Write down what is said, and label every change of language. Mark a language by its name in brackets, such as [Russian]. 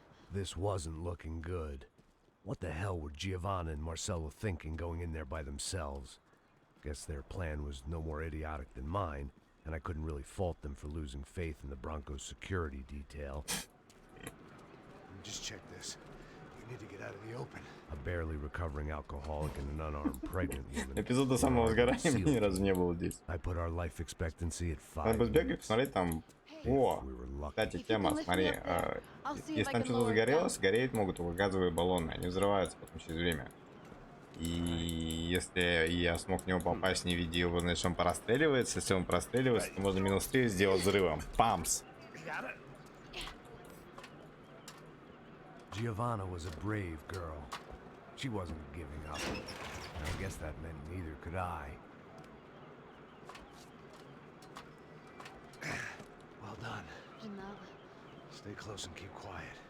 [English] This wasn't looking good. What the hell were Giovanna and Marcelo thinking going in there by themselves? Guess their plan was no more idiotic than mine, and I couldn't really fault them for losing faith in the Broncos security detail. Just check this. You need to get out of the open. A barely recovering alcoholic and an unarmed pregnant woman. [Russian] Эпизода самого сгорания ни разу не было здесь. [English] I put our life expectancy at 5. [Russian] Надо бы сбегать, посмотреть там. О, кстати, тема, смотри, если там что-то загорелось, гореть могут только газовые баллоны, они взрываются потом через время. И если я смог в него попасть, не видя его, значит, он простреливается. Если он простреливается, то можно -3 сделать взрывом. Памс! [English] Giovanna was a brave girl. She wasn't giving up. And I guess that meant neither could I. Well done. Stay close and keep quiet.